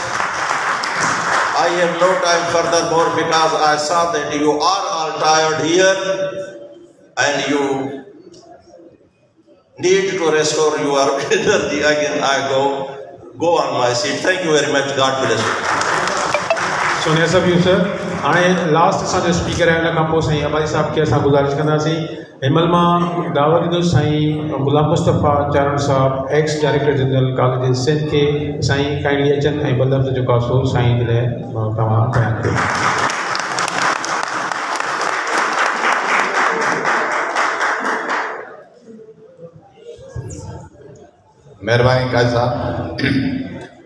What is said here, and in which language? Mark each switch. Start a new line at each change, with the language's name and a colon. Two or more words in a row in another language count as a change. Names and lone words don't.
English: I have no time furthermore because I saw that you are all tired here and you need to restore your energy. Again, I go on my seat. Thank you very much. God bless you. Sonia Sabu sir.
Sindhi: हाणे लास्ट असांजो स्पीकर आहे, हुन खां पोइ साईं अबादी साहिब खे असां गुज़ारिश कंदासीं। हिनमहिल मां दावत ॾींदुसि साईं गुलाम मुस्तफ़ा चारण साहिबु,
English: ex Director General College
Sindhi: सिंध खे। साईं काइंडली अचनि ऐं ॿ लफ़्ज़ जेको आहे सो साईं जे लाइ तव्हां बयानु कयो। मेहरबानी काज़ी साहब।